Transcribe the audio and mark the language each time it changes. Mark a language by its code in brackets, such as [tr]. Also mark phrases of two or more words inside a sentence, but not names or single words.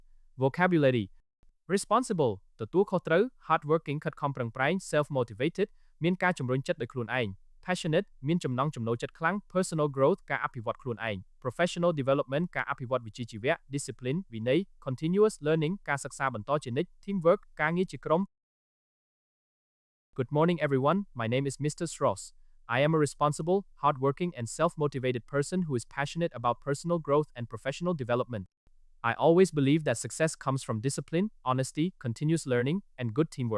[en] Vocabulary responsible [km] ទទួលខុសត្រូវ [en] hardworking [km] ខិតខំប្រឹងប្រែង [en] self-motivated [km] មានការជំរុញចិត្តដោយខ្លួនឯង [en] passionate [km] មានចំណង់ចំណូលចិត្តខ្លាំង [en] personal growth [km] ការអភិវឌ្ឍខ្លួនឯង [en] professional development [km] ការអភិវឌ្ឍវិជ្ជាជីវៈ [en] discipline [km] វិន័យ [en] continuous learning [km] ការសិក្សាបន្តជានិច្ច [en] teamwork [km] ការងារជាក្រុម [en] Good morning everyone, my name is Mr. Sross. I am a responsible, hardworking and self-motivated person who is passionate about personal growth and professional development. I always believe that success comes from discipline, honesty, continuous learning, and good teamwork.